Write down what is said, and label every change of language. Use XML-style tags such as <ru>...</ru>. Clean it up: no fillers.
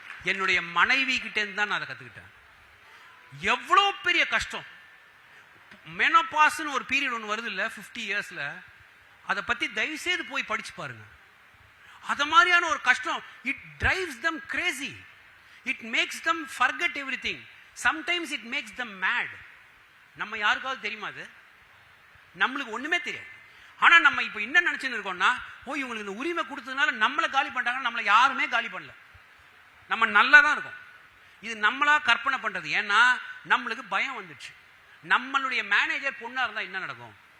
<ta>என்னுடைய மனைவி கிட்ட இருந்து தான் நான் அதை கத்துக்கிட்டேன். எவ்வளோ பெரிய கஷ்டம். மெனோபாஸ்னு ஒரு பீரியட் ஒன்று வருது இல்லை 50 இயர்ஸ்ல, அதை பத்தி தயவு செய்து போய் படிச்சு பாருங்க. அத மாதிரியான ஒரு கஷ்டம்.</ta> <en>It drives them crazy. It makes them forget everything. Sometimes it makes them mad.</en> <ta>நம்ம யாருக்காவது தெரியுமா அது? நம்மளுக்கு ஒண்ணுமே தெரியாது. ஆனா நம்ம இப்ப என்ன நினைச்சுன்னு இருக்கோம்னா, இவங்களுக்கு இந்த உரிமை கொடுத்ததுனால நம்மளை காலி பண்ணிட்டாங்க. நம்மளை யாருமே காலி பண்ணல, நம்ம நல்லா தான் இருக்கோம். இது நம்மளா கற்பனை பண்றது. ஏன்னா நம்மளுக்கு பயம் வந்துச்சு. நம்மளுடைய மேனேஜர் பொண்ணா இருந்தா என்ன நடக்கும்?</ta>